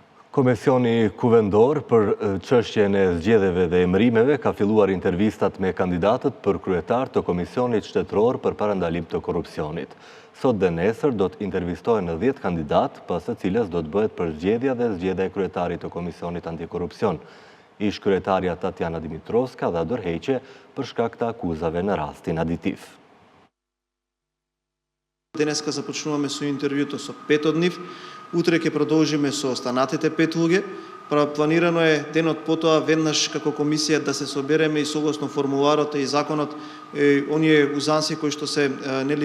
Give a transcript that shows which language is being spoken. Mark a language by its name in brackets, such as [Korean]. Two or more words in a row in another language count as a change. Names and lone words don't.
[Albanian] Komisioni Kuvendor për çështjen e zgjedhjeve dhe emërimeve ka filluar intervistat me kandidatët për kryetar të Komisionit Shtetëror për Parandalim të Korrupsionit. Sot dhe nesër do të intervistohen 10 kandidat, pas së cilës do të bëhet përzgjedhja dhe zgjedhja e kryetarit të Komisionit Antikorrupsion. Ish kryetaria Tatjana Dimitrovska dha dorëheqje për shkak të akuzave në rastin aditiv. [Macedonian] Денеска започнуваме со интервјуто со 5 од нив, утре ќе продолжиме со останатите 5 луѓе. Планирано е денот потоа веднаш како комисија да се собереме и согласно формуларот и законот оние узанси кои што се нели